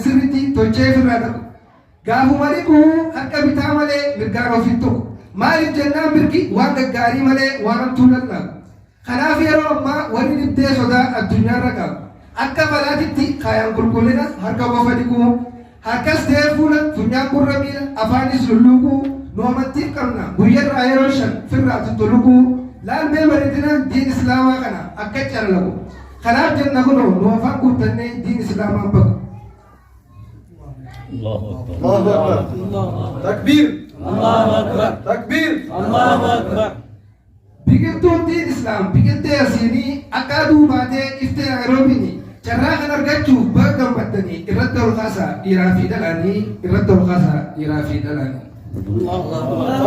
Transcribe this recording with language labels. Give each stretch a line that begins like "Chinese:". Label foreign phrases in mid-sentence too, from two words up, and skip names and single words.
Oromo: sirritti tolchee firraa dhaqu gaafuma dhiquu harka bitaa malee mirgaan ofiin tokko maaliif jennaan mirgi waan gaggaarii malee waan hamtuu lallaabu kanaaf yeroo ammaa warri dhibdee sodaa addunyaarra qabu akka falaatitti kaayaan qulqullina harka qofa dhiquu harkas ta'ee fuula funyaan gurra miila afaanis lulluquu nu amantiif qabna guyyarraa yeroo 5 firraa tuttuluquu laalmee bareedina diin islaamaa kana akka callaqu kanaaf jenna kunoo nu afaan guuttannee diin islaamaan baku
Arabic: الله أكبر تكبير الله أكبر تكبير الله أكبر
Oromo: biqiltuun diin islaam biqiltee asiinii akka aduu baatee iftee naayiroobiini carraa kan argachuuf baga gammaddanii irratti ol kaasaa dhiiraa fi dhalaanii